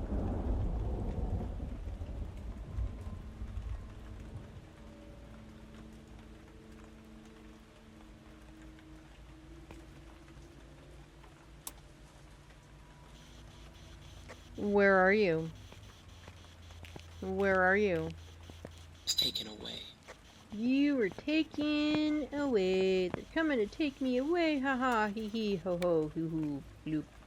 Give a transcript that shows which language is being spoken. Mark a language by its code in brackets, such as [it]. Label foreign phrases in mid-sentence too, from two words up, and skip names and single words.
[en] Where are you? Where are you? It's taken away. You were taken away. They're coming to take me away. Ha ha, hee hee, ho ho, hoo hoo, bloop.